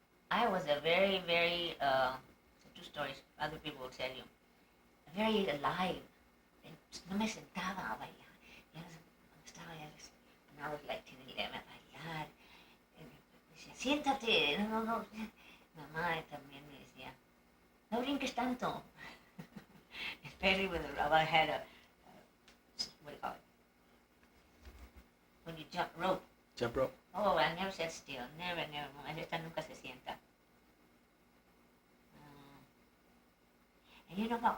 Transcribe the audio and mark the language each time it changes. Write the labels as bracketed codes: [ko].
[en] I was a very, very, two stories other people will tell you, very alive. [es] No me sentaba a bailar. Ya estaba ya, [en] and I was like 10, 11, [es] a bailar. Decía, siéntate, no, no, no. Mamá también me decía, no brinques tanto. [en] Especially when I had what do you call it? When you jump rope. Jump rope. Oh, I never sat still. Never, never. [es] Esta nunca se sienta. [en] And you know what?